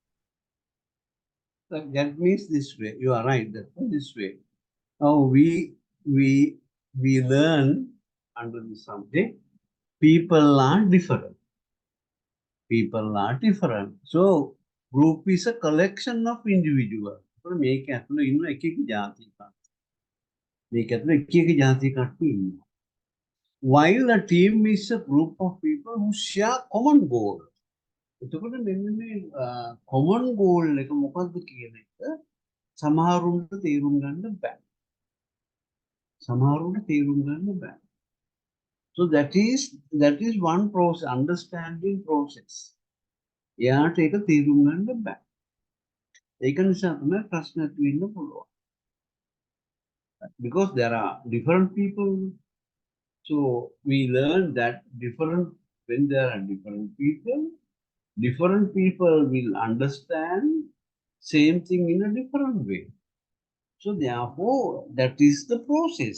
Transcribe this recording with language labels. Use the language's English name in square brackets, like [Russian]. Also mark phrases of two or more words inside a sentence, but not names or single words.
[English] That means this way. You are right. That this way. Now we learn under the subject. People are different. People are different. So group is a collection of individuals. [Sinhala] මේක ඇතුළේ ඉන්න එක එක ජාති කට්ටිය. මේක ඇතුළේ එක එක ජාති කට්ටිය ඉන්නවා. [English] While a team is a group of people who share common goal. [Sinhala] එතකොට මෙන්න මේ [English] common goal [Sinhala] එක මොකක්ද කියන එක සමහරුන්ට තේරුම් ගන්න බෑ. සමහරුන්ට තේරුම් ගන්න බෑ. [English] So that is one process, understanding process. [Sinhala] එයාට ඒක තේරුම් ගන්න බෑ. ඒක නිසා තමයි ප්‍රශ්න ඇති වෙන්න පුළුවන්. [English] Because there are different people. So we learn that when there are different people will understand same thing in a different way. So therefore, that is the process.